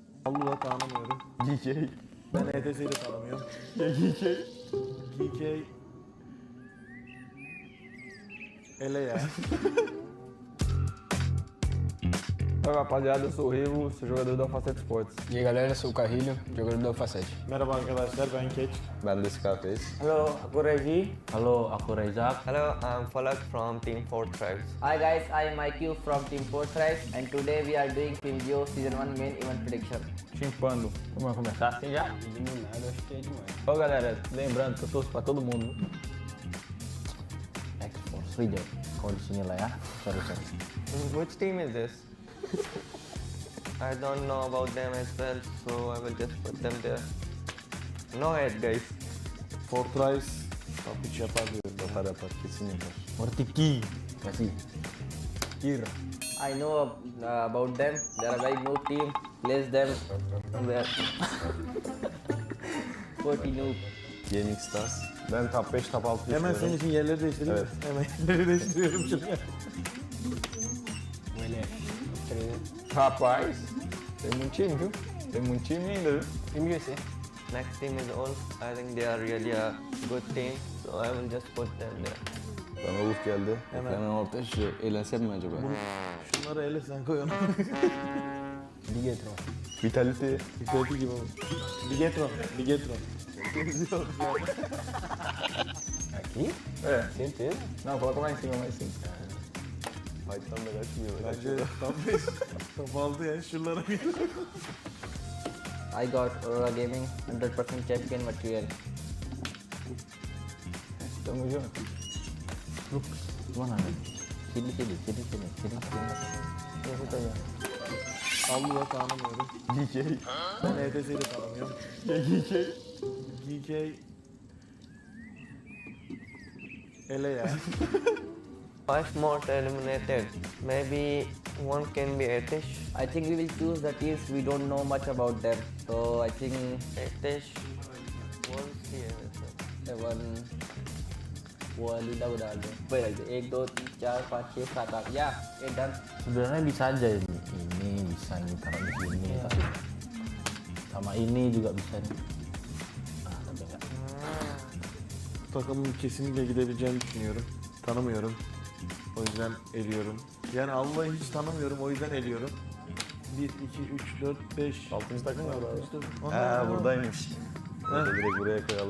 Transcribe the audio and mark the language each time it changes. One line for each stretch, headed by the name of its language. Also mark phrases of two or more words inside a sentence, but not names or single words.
Turkish: Allı da tanımıyorum. GK. Ben ETS'yi de tanımıyorum. GK. GK. Ele ya.
Portuguese: Oi rapaziada, sou o Rivo, sou jogador da Facete Sports. E aí galera, sou o Carrilho, jogador da Facete.
Turkish: Merhaba arkadaşlar, ben Keç. Ben de Scarface.
Malay: Hello, aku Regi. Hello, aku Rezak.
English: Hello, I'm Falak from Team 4 Tribes. Hi guys, I am IQ from Team 4 Tribes and today we are doing PMGO Season 1 main event prediction.
Portuguese: Chimpando. Vamos começar assim já? Eliminado, acho que é demais. Ó galera, lembrando que eu torço pra todo mundo.
Malay: Export Rijal. Kau di sini lah ya.
English: Sorry. Which team is this? I don't know about them as well, so I will just put them there. No head guys.
Turkish: Fortress top 3 yapar diyorum. Yapar kesin yapar. Mortiki.
Malay: Kasih. Kira.
English: I know about them, they are a very noob team, place them where 40 noob. Gaming Stars.
Turkish: Ben top 5, top 6 Hemen senin için yerleri değiştireyim. Evet. Hemen yerleri değiştiriyorum şuraya.
Portuguese: Rapaz, tem time, viu? Tem time ainda, viu?
English: Team USA. Next team is all. I think they are really a good team, so I will just put them there.
Turkish: Bana Ulf geldi. Hemen orta şu eğlensem mi acaba? Şunları ele sen koy onu. Bigetron. Vitality. Vitality gibi oldu. Bigetron.
Portuguese: Aqui? É. Certeza? Não, coloca mais em cima.
Turkish: Fight'tan da kaçmıyor. Bence top 5. Top 6 ya şuralara gel.
English: I got Aurora Gaming 100% champion material.
Portuguese: Tamo junto.
Malay: Mana? Sini.
Turkish: Nasıl tanıyor? Allı da tanımıyorum. GK. Ben ETS'yi de tanımıyorum. GK. Ele ya.
English: 5 more eliminated. Maybe one can be Etish. I think we will choose the teams we don't know much about them. So I think Etish. One here.
Hindi: 7 वो लीला को डाल दो वही रख दो 1 2 3 4 5 6 7 8 या 8 done.
Indonesian: Sebenarnya bisa aja ini bisa ini taruh di sini. Sama ini juga bisa nih. Ah, tapi enggak.
Turkish: Takımın kesinlikle gidebileceğini düşünüyorum. Tanımıyorum. O yüzden eliyorum. Yani Allah'ı hiç tanımıyorum, o yüzden eliyorum. 1, 2, 3, 4, 5. 6. takım var abi. Onlar buradaymış. Direkt buraya koyalım.